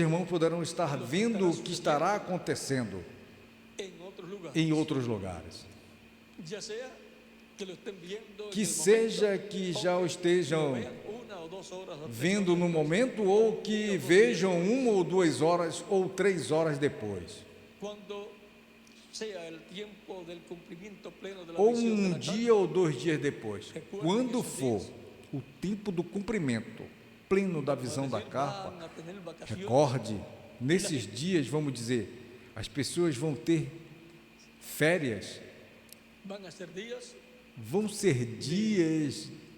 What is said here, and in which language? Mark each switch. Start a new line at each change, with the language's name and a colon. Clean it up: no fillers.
Portuguese: irmãos poderão estar vendo o que estará acontecendo
Spanish: en otros lugares,
Portuguese: em outros lugares.
Spanish: ya sea que lo estén viendo
Portuguese: Que
Spanish: en el
Portuguese: seja
Spanish: momento,
Portuguese: que o já o estejam
Spanish: lo vean 1 o 2 horas antes,
Portuguese: vendo no momento, ou que vejam 1 ou 2 horas ou 3 horas depois,
Spanish: cuando sea el tiempo del cumplimiento pleno de la
Portuguese: ou
Spanish: visión de la
Portuguese: dia ou 2 dias depois. Quando for o tempo do cumprimento pleno da visão da carpa,
Spanish: van a tener vacaciones,
Portuguese: recorde, nesses dias, vamos dizer, as pessoas vão ter férias,
Spanish: van a ser días
Portuguese: vão ser dias